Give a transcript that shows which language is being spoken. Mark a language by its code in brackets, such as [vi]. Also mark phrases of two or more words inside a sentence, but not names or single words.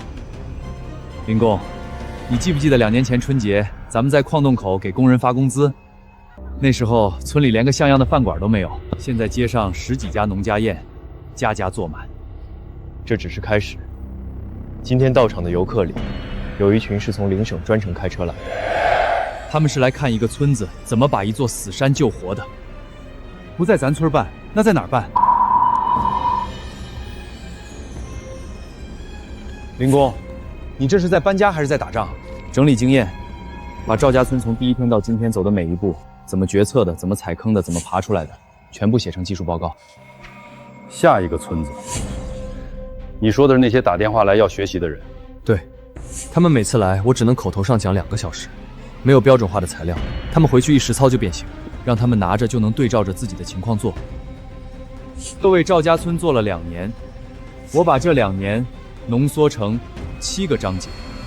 [zh] 林工，你記不記得2年前春節，咱們在礦洞口給工人發工資？那時候村裡連個像樣的飯館都沒有，現在街上10幾家農家宴，家家坐滿。這只是開始。今天到場的遊客裡，有一群是從鄰省專程開車來的，他們是來看一個村子怎麼把一座死山救活的。不在咱村辦，那在哪兒辦？林工，你這是在搬家還是在打仗？整理經驗，把趙家村從第1天到今天走的每一步，怎麼決策的，怎麼踩坑的，怎麼爬出來的，全部寫成技術報告。下一個村子，你說的是那些打電話來要學習的人？對，他們每次來，我只能口頭上講2個小時，沒有標準化的材料，他們回去一實操就變形，讓他們拿着就能對照着自己的情況做。各位趙家村做了2年，我把這2年濃縮成7個章節。